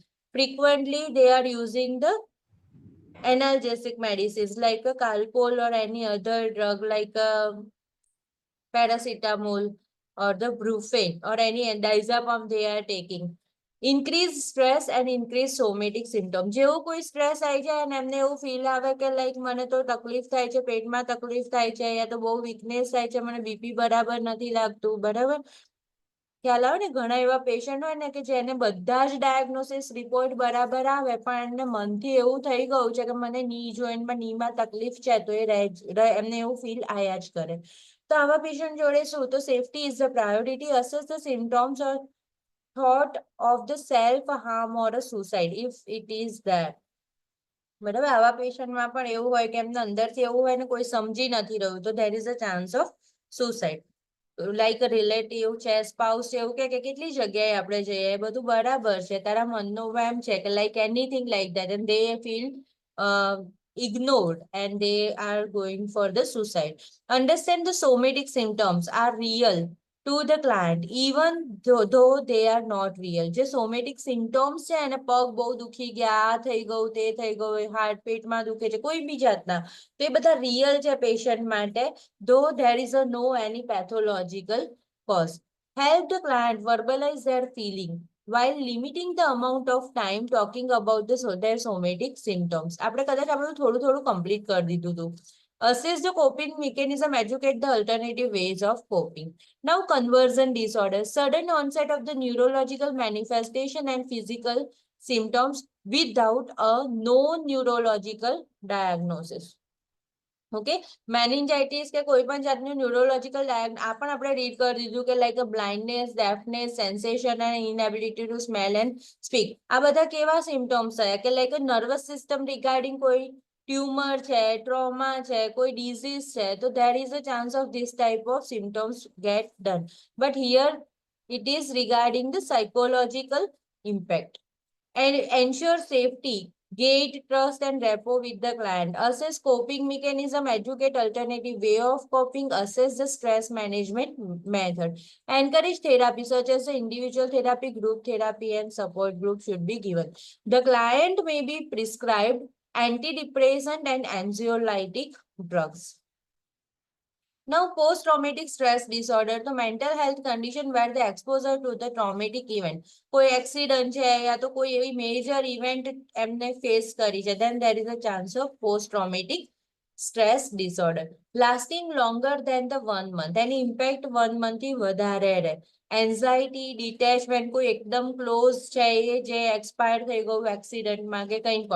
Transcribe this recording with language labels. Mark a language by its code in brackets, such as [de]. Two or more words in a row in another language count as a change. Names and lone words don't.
[en] Frequently, they are using the analgesic medicines like a Calpol or any other drug like a paracetamol or the brufen or any diazepam they are taking. Increase stress and increase somatic symptom. [gu] જેવું કોઈ સ્ટ્રેસ આવી જાય અને એમને એવું ફીલ આવે કે લાઈક મને તો તકલીફ થાય છે, પેટમાં તકલીફ થાય છે, યા તો બહુ વીકનેસ થાય છે, મને બીપી બરાબર નથી લાગતું, બરાબર? ખ્યાલ આવે ને, ઘણા એવા પેશન્ટ હોય ને કે જેને બધા જ ડાયગ્નોસિસ રિપોર્ટ બરાબર આવે પણ એમને મનથી એવું થઈ ગયું છે કે મને [en] knee jointમાં [gu] નીમાં તકલીફ છે, તો એમને એવું ફીલ આયા જ કરે. તો આવા પેશન્ટ જોડે શું, તો [en] safety is the priority. assess the symptoms or thought of the self harm or a suicide if it is there. [gu] બરાબર, આવા પેશન્ટમાં પણ એવું હોય કે એમને અંદરથી એવું હોય ને કોઈ સમજી નથી રહ્યું, તો [en] there is a chance of suicide. [gu] લાઈક રિલેટિવ છે, સ્પાઉસ છે, એવું કે કેટલી જગ્યાએ આપણે જઈએ, બધું બરાબર છે, તારા મનનો એમ છે કે [en] like anything like that, and they feel ignored and they are going for the suicide. Understand the somatic symptoms are real to the client even though they are not real. [gu] જે [en] somatic symptoms [gu] છે એને પગ બહુ દુખી ગયા, આ થઈ ગયું, તે થઈ ગયું, હાર્ટ પેટમાં દુખે છે, કોઈ બી જાતના, તો એ બધા રિયલ છે પેશન્ટ માટે, [en] though there is a no any pathological cause. Help the client verbalize their feeling while limiting the amount of time talking about their somatic symptoms. [gu] આપણે કદાચ આપણે થોડું થોડું કમ્પ્લીટ કરી દીધું હતું. [en] Assess the coping mechanism, educate the alternative ways of coping. Now, conversion disorder, sudden onset of the neurological manifestation and physical symptoms without a known neurological diagnosis. [gu] ઓકે, મેનિન્જાઇટિસ કે કોઈ પણ જાતનું ન્યુરોલોજીકલ આ પણ આપણે રીડ કરી દીધું કે લાઈક [en] blindness, deafness, sensation [gu] અને [en] inability to smell and speak. [gu] આ બધા કેવા સિમ્ટોમ્સ થયા કે લાઈક [en] nervous system regarding [gu] કોઈ ટ્યુમર છે, ટ્રોમા છે, કોઈ ડિઝીઝ છે, તો [en] there is a chance of this type of symptoms get done. But here it is regarding the psychological impact. And ensure safety, gauge trust and rapport with the client. Assess coping mechanism, educate alternative way of coping, assess the stress management method. Encourage therapy such as the individual therapy, group therapy and support group should be given. The client may be prescribed antidepressant and anxiolytic drugs. Now, post-traumatic stress disorder, the mental health condition where the exposure to the traumatic event, [gu] કોઈ accident છે યા તો કોઈ એવી [en] major event [gu] એમને face કરી છે, [en] then there is a chance of post-traumatic stress disorder. Lasting longer than the 1 month, એની impact 1 month [gu] થી વધારે રહે. [en] Anxiety, detachment, [gu] કોઈ એકદમ close છે જે expire થઈ ગયું accidentમાં કે કંઈ પણ.